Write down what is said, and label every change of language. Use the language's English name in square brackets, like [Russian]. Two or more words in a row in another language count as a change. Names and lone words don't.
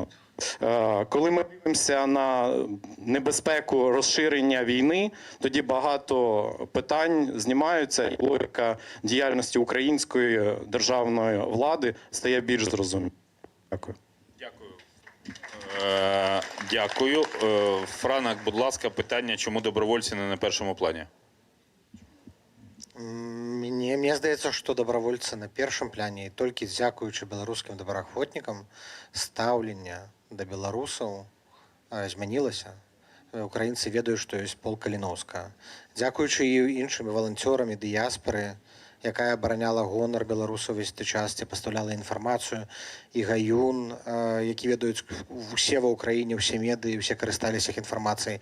[Ukrainian] Коли ми дивимося на небезпеку розширення війни, тоді багато питань знімаються, і логіка діяльності української державної влади стає більш зрозумілою. Дякую. Дякую. Франак, будь ласка, питання, чому добровольці не на першому плані? [Belarusian] Мне здаецца, што добровольцы на першым пляне, і толькі дзякуючы беларускім добраахвотнікам стаўленне да беларусаў змянілася. Украінцы ведаюць, што ёсць пол Каліноўска. Дзякуючы і іншым валанцёрам і дыяспары, якая абараняла гонар беларусаў весь той час, пастаўляла інфармацыю, і Гаюн, які ведаюць усе ва ўкраіне, усе медыі, усе карысталіся іх інфармацыяй.